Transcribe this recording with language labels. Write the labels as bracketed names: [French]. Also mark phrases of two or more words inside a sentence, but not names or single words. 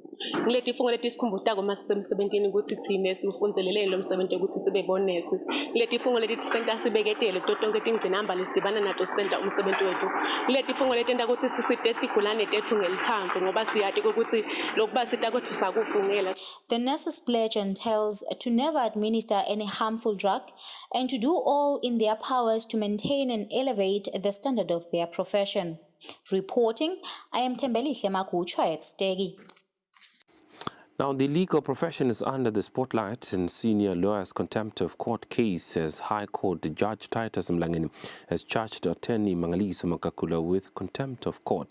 [Swati] Kule tifungo leti sikhumbutako masisemsebentini ukuthi thine sifunzeleleni lo msebenzi ukuthi sibe bonesi. Kule tifungo leti tisenta sibeketele kuto tonke tingcinamba lesidibana nato sisenta umsebenzi wethu. Kule tifungo leti enta ukuthi sisite tigulane tethu ngelithambo ngoba siyati ukuthi lokuba sita kwethu sakufungela. [English] The nurses' pledge entails to never administer any harmful drug and to do all in their powers to maintain and elevate the standard of their profession. Reporting, I am Tembelihle Makuchwa at Stegi. Now, the legal profession is under the spotlight in senior lawyer's contempt of court case as High Court Judge Titus Mlangeni has charged attorney Mangaliso Makakula with contempt of court.